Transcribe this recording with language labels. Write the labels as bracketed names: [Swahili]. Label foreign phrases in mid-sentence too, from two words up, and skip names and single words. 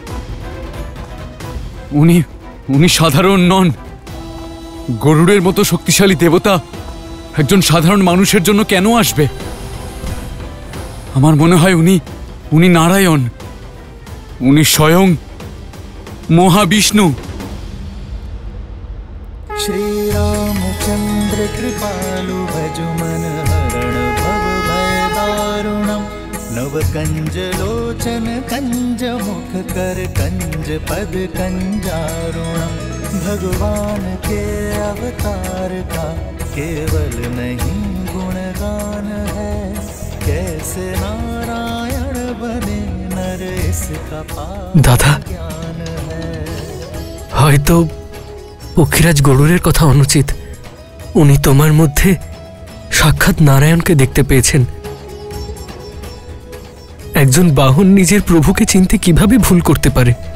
[Bangla] উনি সাধারণ নন। গরুরের মতো শক্তিশালী দেবতা একজন সাধারণ মানুষের জন্য কেন আসবে? আমার মনে হয় উনি নারায়ণ, উনি স্বয়ং মহাবিষ্ণু। [Hindi] श्री रामचंद्र कृपालु भजु मन हरण भव भय दारुणम, नव कंज लोचन कंज मुख कर कंज पद कंजारुणम। भगवान के अवतार का केवल नहीं गुणगान है, कैसे नारायण बने नर इसका [Bangla] दादा, হয়তো পক্ষীরাজ গরুরের কথা অনুচিত। উনি তোমার মধ্যে সাক্ষাৎ নারায়ণকে দেখতে পেয়েছেন। একজন বাহন নিজের প্রভুকে চিনতে কিভাবে ভুল করতে পারে?